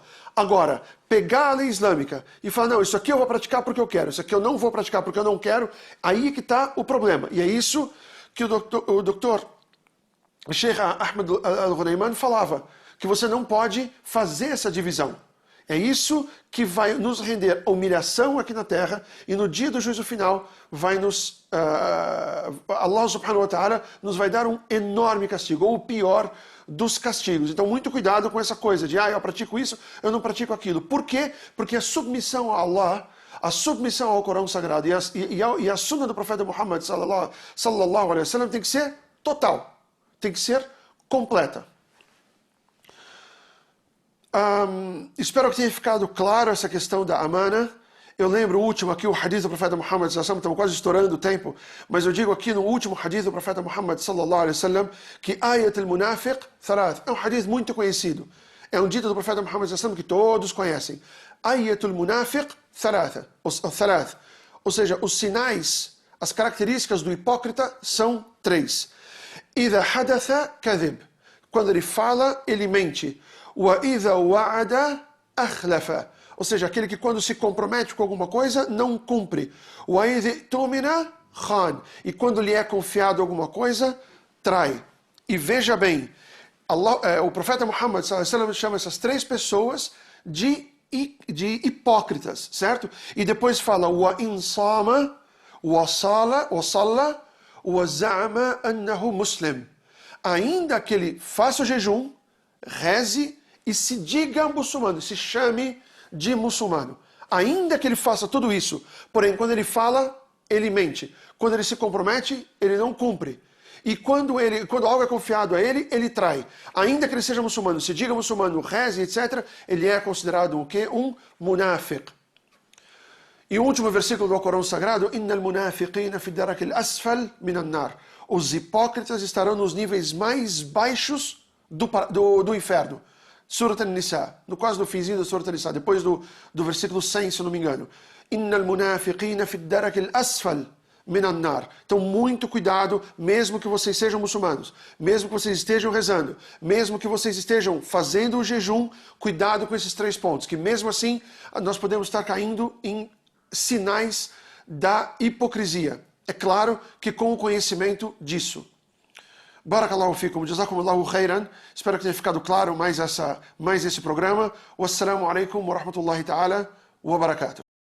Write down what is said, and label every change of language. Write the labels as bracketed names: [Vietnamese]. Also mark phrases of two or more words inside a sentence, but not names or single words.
[Portuguese] Agora, pegar a lei islâmica e falar, não, isso aqui eu vou praticar porque eu quero, isso aqui eu não vou praticar porque eu não quero, aí que está o problema. E é isso que o doutor Sheikh Ahmad Al-Ghunayman falava, que você não pode fazer essa divisão. É isso que vai nos render humilhação aqui na terra e no dia do juízo final vai [Arabic] الله سبحانه وتعالى [Portuguese] nos vai dar um enorme castigo, ou o pior dos castigos. Então muito cuidado com essa coisa de eu pratico isso, eu não pratico aquilo. Por quê? Porque a submissão a Allah, a submissão ao Corão Sagrado e a Sunnah do profeta Muhammad [Arabic] صلى الله عليه وسلم [Portuguese] tem que ser total, tem que ser completa. Espero que tenha ficado claro essa questão da amana. Eu lembro o último aqui, o hadith do profeta Muhammad [Arabic] صلى الله عليه وسلم, [Portuguese] estamos quase estourando o tempo, mas eu digo aqui no último hadith do profeta Muhammad [Arabic] صلى الله عليه وسلم [Portuguese] que [Arabic] آية المنافق ثلاث. [Portuguese] É um hadith muito conhecido. É um dito do profeta Muhammad [Arabic] صلى الله عليه وسلم [Portuguese] que todos conhecem. [Arabic] آية المنافق ثلاث. [Portuguese] Ou seja, os sinais, as características do hipócrita são 3. [Arabic] إذا حدث كذب. [Portuguese] Quando ele fala, ele mente. [Arabic] وإذا وعد أخلف. [Portuguese] Ou seja, aquele que quando se compromete com alguma coisa, não cumpre. [Arabic] وإذا اؤتمن خان. [Portuguese] E quando lhe é confiado alguma coisa, trai. E veja bem, o profeta Muhammad [Arabic] صلى الله عليه وسلم [Portuguese] chama essas 3 pessoas de hipócritas, certo? E depois fala [Arabic] وإن صام وصلى وزعم أنه مسلم. [Portuguese] Ainda que ele faça o jejum, reze e se diga muçulmano, se chame de muçulmano. Ainda que ele faça tudo isso, porém quando ele fala, ele mente. Quando ele se compromete, ele não cumpre. e quando algo é confiado a ele, ele trai. Ainda que ele seja muçulmano, se diga muçulmano, reze, etc., ele é considerado o quê? Um munafiq. E o último versículo do Alcorão Sagrado, [Arabic] إن المنافقين في الدرك الأسفل من النار. [Portuguese] Os hipócritas estarão nos níveis mais baixos do inferno. Surat An-Nisa, quase no finzinho do Surat An-Nisa, depois do versículo 100, se não me engano. [Arabic] إن المنافقين في الدرك الأسفل من النار. [Portuguese] Então, muito cuidado, mesmo que vocês sejam muçulmanos, mesmo que vocês estejam rezando, mesmo que vocês estejam fazendo o jejum, cuidado com esses 3 pontos, que mesmo assim, nós podemos estar caindo em sinais da hipocrisia. É claro que com o conhecimento disso. [Arabic] بارك الله فيكم، جزاكم الله خيرا. [Portuguese] Espero que tenha ficado claro mais esse programa. [Arabic] والسلام عليكم ورحمة الله تعالى وبركاته.